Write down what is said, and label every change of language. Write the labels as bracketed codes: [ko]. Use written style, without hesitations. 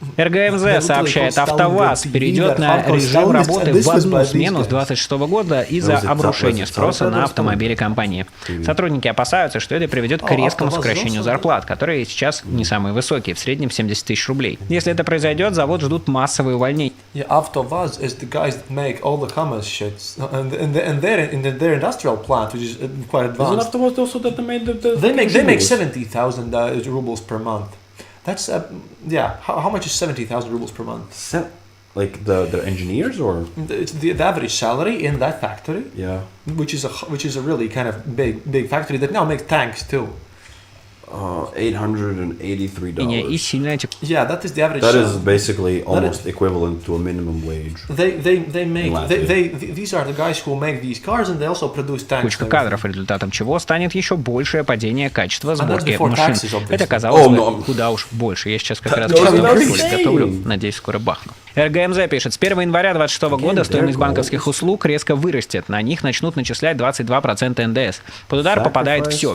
[ru] РГМЗ сообщает, АвтоВАЗ перейдет на режим работы в одну смену с 2026 года из-за обрушения спроса на автомобили компании. Сотрудники опасаются, что это приведет к резкому сокращению зарплат, которые сейчас не самые высокие, в среднем 70 тысяч рублей. Если это произойдет, завод ждут массовые увольнения. [en] AvtoVAZ is the guys that make all the commerce shits, and they're in their industrial plant, which is quite advanced. Isn't AvtoVAZ also that they make 70,000 rubles per month. That's How much is 70,000 rubles per month? Like the engineers, or it's the average salary in that factory. Yeah, which is a really kind of big factory that now makes tanks too. $883. Yeah, that is the average. That is basically almost equivalent to a minimum wage. These are the guys who make these cars, and they also produce tanks. [ru] Кучка кадров, результатом чего станет еще большее падение качества сборки машин. Это оказалось бы куда уж больше. Я сейчас как раз готовлю, надеюсь, скоро бахну. РГМЗ пишет, с 1 января 2026 года стоимость банковских услуг резко вырастет. На них начнут начислять 22% НДС. Под удар попадает все.